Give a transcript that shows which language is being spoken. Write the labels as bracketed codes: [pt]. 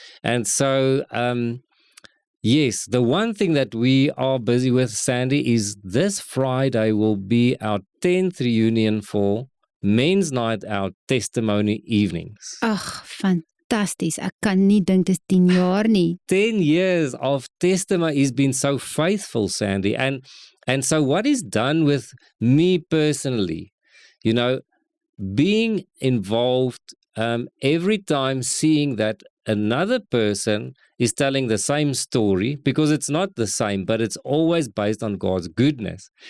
[en] And so, yes, the one thing that we are busy with, Sandy, is this Friday will be our 10th reunion for Men's Night Out Testimony Evenings. [af] Ag, fantasties. Ek kan nie dink dit is 10 jaar nie. [en] 10 years of testimony. He's been so faithful, Sandy. And so what He's done with me personally, being involved every time, seeing that another person is telling the same story, because it's not the same, but it's always based on God's goodness.